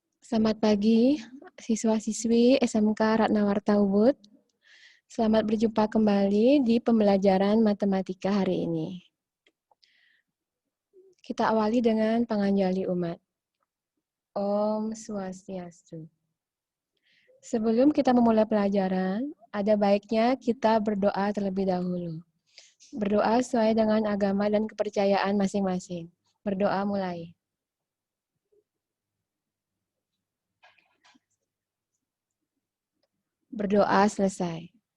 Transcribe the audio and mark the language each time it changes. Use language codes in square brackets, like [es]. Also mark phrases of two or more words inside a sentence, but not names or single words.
[id] Selamat pagi, siswa-siswi SMK Ratnawarta Ubud. Selamat berjumpa kembali di pembelajaran matematika hari ini. Kita awali dengan [ban] panganjali umat. Om Swastiastu. [id] Sebelum kita memulai pelajaran, ada baiknya kita berdoa terlebih dahulu. Berdoa sesuai dengan agama dan kepercayaan masing-masing. Berdoa mulai. Berdoa selesai.